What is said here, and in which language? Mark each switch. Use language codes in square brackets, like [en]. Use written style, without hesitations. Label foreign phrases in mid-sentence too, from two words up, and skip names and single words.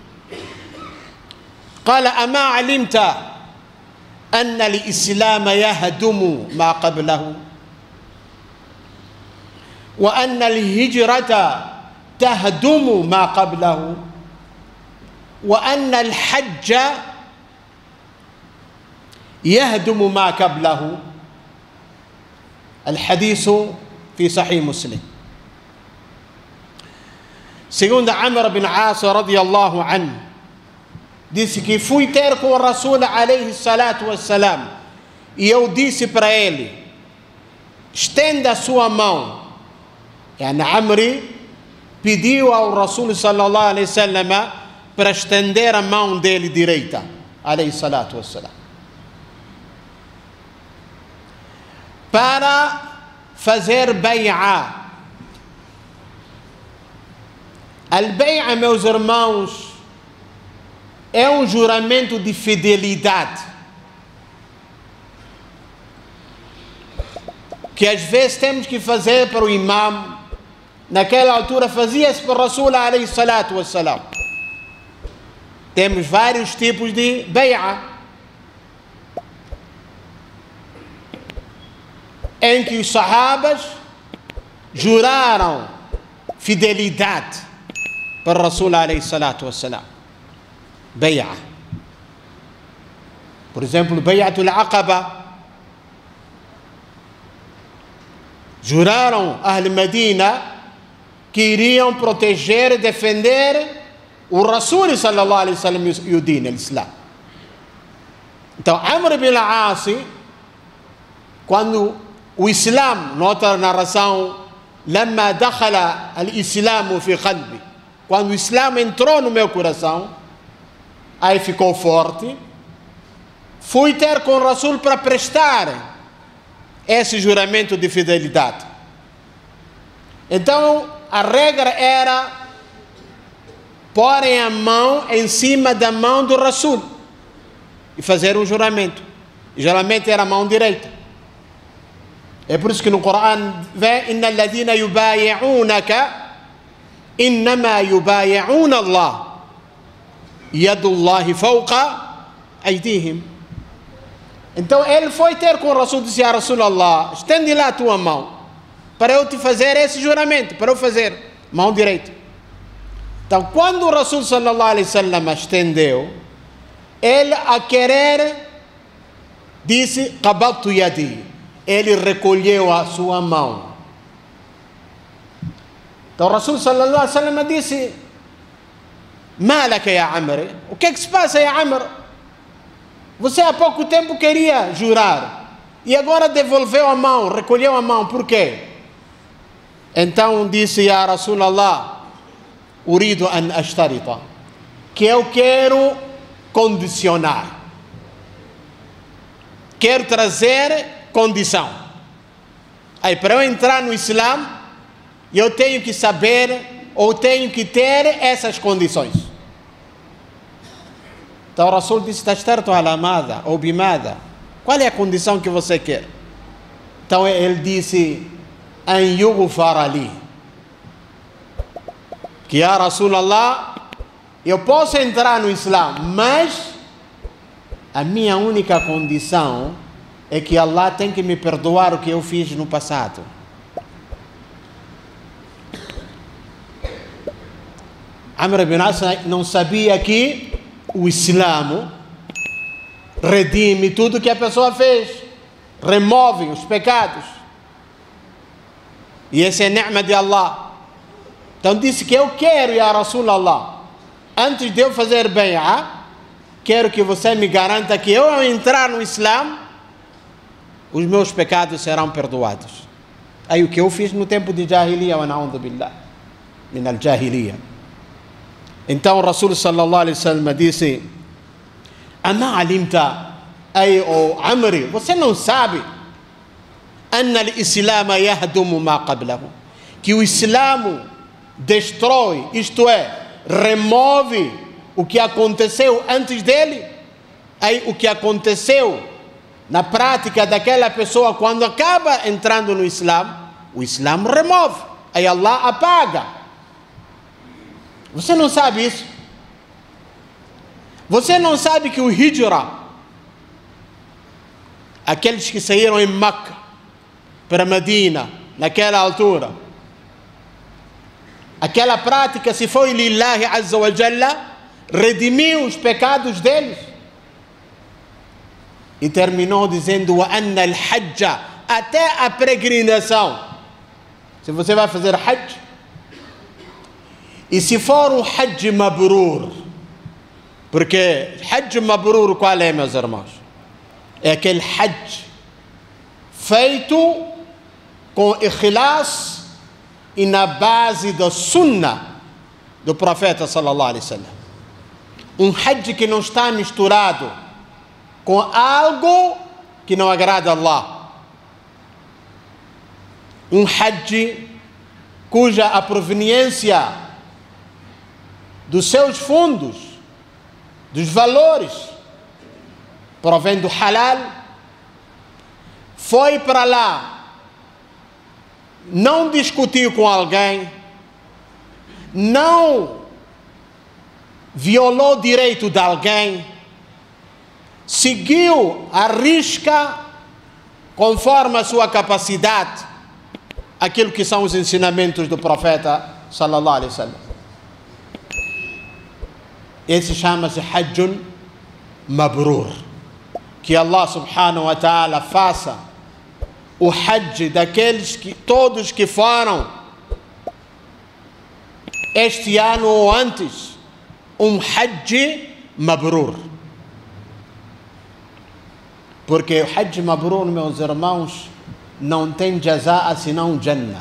[ar] قال: أما علمت أن الإسلام يهدم ما قبله، وأن الهجرة تهدم ما قبله، وأن الحج يهدم ما قبله. الحديث في صحيح مسلم. [pt] Segundo Amr ibn al-As [ar] رضي الله عنه, [pt] disse que fui ter com o Rasul [ar] عليه الصلاة والسلام, [pt] e eu disse para ele: estenda a sua mão. Amri pediu ao Rasul [ar] صلى الله عليه وسلم [pt] para estender a mão dele direita, [ar] عليه الصلاة والسلام, [pt] para fazer bai'a. Al-bai'a, meus irmãos, é um juramento de fidelidade, que às vezes temos que fazer para o imam. Naquela altura fazia-se para o Rasul [ar] عليه الصلاة والسلام. [pt] Temos vários tipos de bai'a, em que os sahabas juraram fidelidade para o Rasul [ar] عليه الصلاة والسلام. [pt] Bai'a. Por exemplo, Bai'atul Aqaba. Juraram [ar] أهل المدينة [pt] que iriam proteger e defender o Rasul [ar] صلى الله عليه وسلم [pt] e o Din, o Islã. Então, Amr ibn al-As, quando o Islã, noutra narração, [ar] لما دخل الإسلام في قلبي, [pt] quando o Islã entrou no meu coração, aí ficou forte, fui ter com o Rasul para prestar esse juramento de fidelidade. Então, a regra era porem a mão em cima da mão do Rasul e fazer um juramento. Geralmente era a mão direita. É por isso que no Corão vem: [ar] إن الذين يبايعونك إنما يبايعون الله يد الله فوق أيديهم. [pt] Então ele foi ter com o Rasul e disse: [ar] يا رسول الله, [pt] estende lá a tua mão para eu te fazer esse juramento, para eu fazer mão direita. Então, quando o Rasul [ar] صلى الله عليه وسلم [pt] estendeu, ele a querer disse: [ar] قبضت يدي. [pt] Ele recolheu a sua mão. Então o Rasul [ar] صلى الله عليه وسلم [pt] disse: [ar] ما لك يا عمرو, [pt] o que é que se passa, [ar] يا عمرو? [pt] Você há pouco tempo queria jurar e agora devolveu a mão, recolheu a mão, por quê? Então disse: [ar] يا رسول الله، أريد أن أشترط, [pt] que eu quero condicionar, quero trazer condição. Aí, para eu entrar no Islã, eu tenho que saber, ou tenho que ter essas condições. Então o Rasul disse: [ar] تشترط على ماذا, [pt] ou bimada, qual é a condição que você quer? Então ele disse: [ar] أن يغفر لي, [pt] que [ar] يا رسول الله, [pt] eu posso entrar no Islã, mas a minha única condição é que Allah tem que me perdoar o que eu fiz no passado. Amr ibn al-As não sabia que o Islã redime tudo que a pessoa fez, remove os pecados. E esse é a ni'ma de Allah. Então disse que eu quero, [ar] يا رسول الله, [pt] antes de eu fazer bai'a, quero que você me garanta que eu, ao entrar no Islã, os meus pecados serão perdoados. Aí o que eu fiz no tempo de Jahiliya, [ar] ونعوذ بالله من الجاهلية. [pt] Então o Rasul [ar] صلى الله عليه وسلم [pt] disse: [ar] أما علمت, [pt] aí o Amri, você não sabe, [ar] أن الإسلام يهدم ما قبله, [pt] que o Islã destrói, isto é, remove o que aconteceu antes dele. Aí o que aconteceu na prática daquela pessoa, quando acaba entrando no Islã, o Islã remove, aí Allah apaga. Você não sabe isso? Você não sabe que o Hijra, aqueles que saíram em Meca para Medina, naquela altura, aquela prática, se foi [ar] لله عز وجل, [pt] redimiu os pecados deles. E terminou dizendo: [ar] وأن الحج, [pt] até a peregrinação. Se você vai fazer hajj, e se for um [ar] حج مبرور, [pt] porque [ar] حج مبرور [pt] qual é, meus irmãos? É aquele hajj feito com ikhlas e na base da sunnah do profeta [ar] صلى الله عليه وسلم. [pt] Um hajj que não está misturado com algo que não agrada a Allah. Um hajj cuja a proveniência dos seus fundos, dos valores, provém do halal, foi para lá, não discutiu com alguém, não violou o direito de alguém, seguiu à risca, conforme a sua capacidade, aquilo que são os ensinamentos do profeta [ar] صلى الله عليه وسلم. [pt] Esse chama-se [ar] حج مبرور. [pt] Que [ar] الله سبحانه وتعالى [pt] faça o Hajj daqueles que todos que foram este ano ou antes, um [ar] حج مبرور. [pt] Porque o [ar] حج مبرور, [pt] meus irmãos, não tem jaza'a senão Jannah.